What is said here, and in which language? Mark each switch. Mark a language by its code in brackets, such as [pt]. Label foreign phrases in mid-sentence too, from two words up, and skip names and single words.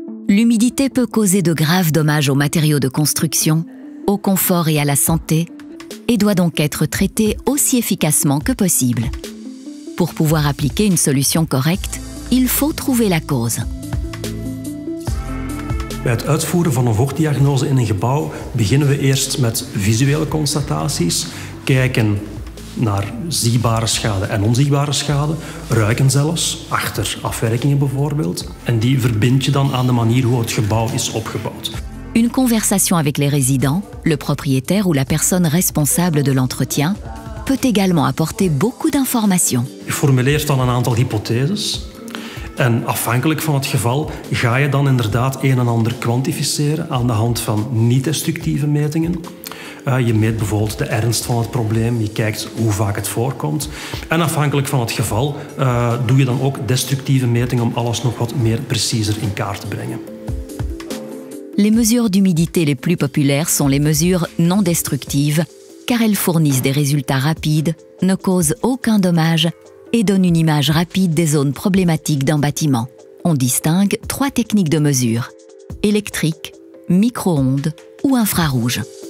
[fr] L'humidité peut causer de graves dommages aux matériaux de construction, au confort et à la santé, et doit donc être traitée aussi efficacement que possible. Pour pouvoir appliquer une solution correcte, il faut trouver la cause. [nl] Bij het uitvoeren van een vochtdiagnose in een gebouw beginnen we eerst met visuele constataties, kijken naar zichtbare schade en onzichtbare schade, ruiken zelfs, achter afwerkingen bijvoorbeeld. En die verbind je dan aan de manier hoe het gebouw is opgebouwd. [fr] Une conversation avec les résidents, le propriétaire ou la personne responsable de l'entretien peut également apporter beaucoup d'informations. [nl] Je formuleert dan een aantal hypotheses. En afhankelijk van het geval ga je dan inderdaad een en ander kwantificeren aan de hand van niet-destructieve metingen. Je meet bijvoorbeeld de ernst van het probleem, je kijkt hoe vaak het voorkomt. En afhankelijk van het geval doe je dan ook destructieve metingen om alles nog wat meer preciezer in kaart te brengen. [fr] Les mesures d'humidité les plus populaires sont les mesures non destructives, car elles fournissent des résultats rapides, ne causent aucun dommage et donnent une image rapide des zones problématiques d'un bâtiment. On distingue 3 techniques de mesure: électrique, micro-ondes ou infrarouge.